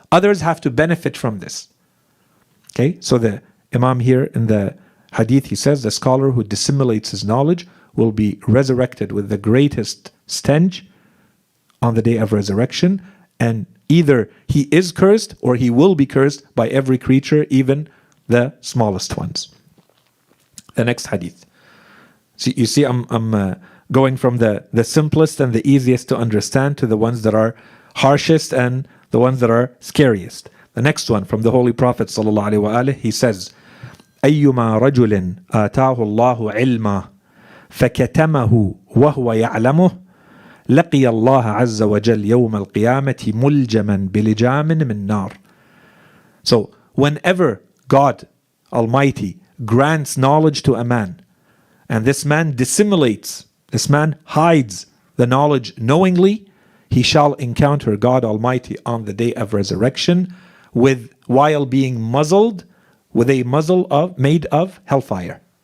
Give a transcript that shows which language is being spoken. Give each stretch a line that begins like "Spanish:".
English: Others have to benefit from this. Okay, so the Imam here in the hadith, he says, the scholar who dissimulates his knowledge will be resurrected with the greatest stench on the day of resurrection, and either he is cursed or he will be cursed by every creature, even the smallest ones. The next hadith. So you see, I'm going from the simplest and the easiest to understand to the ones that are harshest and the ones that are scariest. The next one from the Holy Prophet ﷺ, he says,
Arabic: أيما رجل آتاه الله علما فكتمه وهو يعلمه لقي الله عز وجل يوم القيامة ملجما بلجام من نار.
English: So whenever God Almighty grants knowledge to a man, and this man dissimulates, this man hides the knowledge knowingly, he shall encounter God Almighty on the day of resurrection while being muzzled with a muzzle made of hellfire.